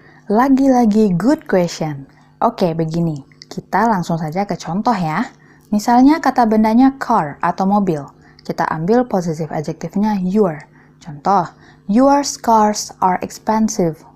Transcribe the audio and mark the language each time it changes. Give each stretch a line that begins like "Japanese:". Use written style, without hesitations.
Indonesian: Lagi-lagi good question. Oke, begini. Kita langsung saja ke contoh ya. Misalnya kata bendanya car atau mobil. Kita ambil positive adjective-nya your. Contoh,
English: your cars are expensive.